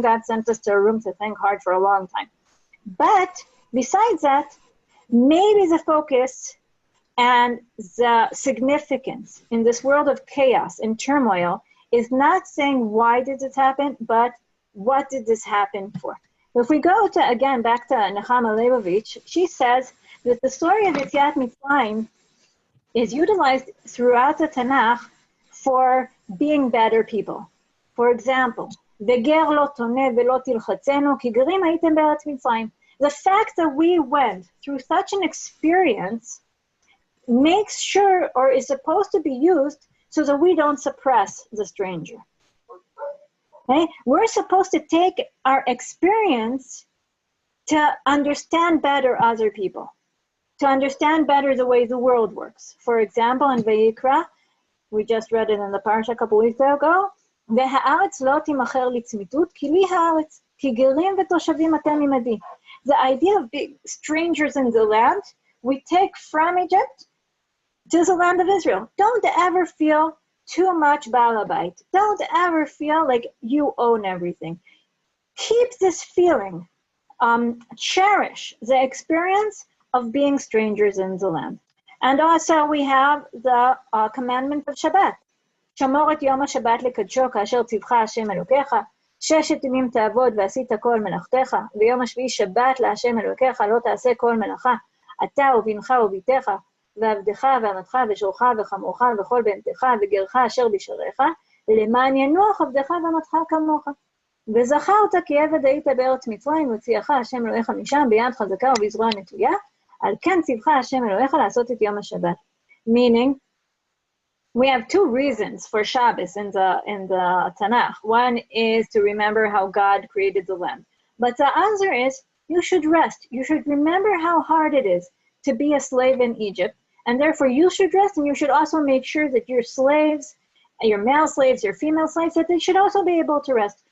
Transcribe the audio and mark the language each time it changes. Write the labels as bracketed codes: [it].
[en] God sent us to a room to think hard for a long time. But besides that, maybe the focus and the significance in this world of chaos and turmoil is not saying why did this happen, but what did this happen for? If we go to, again, back to Nechama Leibovich, she says that the story of Yetziat Mitzrayim is utilized throughout the Tanakh for being better people. For example, [he] וגר לא תונה ולא תלחצנו, כי גרים הייתם בארץ מצרים. [en] The fact that we went through such an experience makes sure, or is supposed to be used, so that we don't suppress the stranger. Okay? We're supposed to take our experience to understand better other people, to understand better the way the world works. For example, in Vayikra, we just read it in the parsha a couple weeks ago, [he] והארץ לא תימכר לצמיתות, כי לי הארץ, כי גרים ותושבים אתם עמדי. [en] The idea of being strangers in the land, we take from Egypt to the land of Israel. Don't ever feel too much balabite. Don't ever feel like you own everything. Keep this feeling. Cherish the experience of being strangers in the land. And also we have the commandment of Shabbat. [he] שמור את יום השבת לקדשו כאשר ציווך השם אלוקיך, 6 ימים תעבוד ועשית כל מלאכתך, ויום השביעי שבת להשם אלוקיך לא תעשה כל מלאכה, אתה ובנך וביתך, ועבדך ואמתך ושורך וחמורך וכל בהמתך וגרך אשר בשעריך, למען ינוח עבדך ואמתך כמוך. וזכרת כי עבד היית בארץ מצרים, הוציאך השם אלוהיך משם ביד חזקה ובזרוע נטויה, על כן ציווך השם אלוהיך לעשות את יום השבת. [en] Meaning, we have two reasons for Shabbos in the Tanakh. One is to remember how God created the land. But the other is, you should rest. You should remember how hard it is to be a slave in Egypt. And therefore you should rest, and you should also make sure that your slaves, your male slaves, your female slaves, that they should also be able to rest.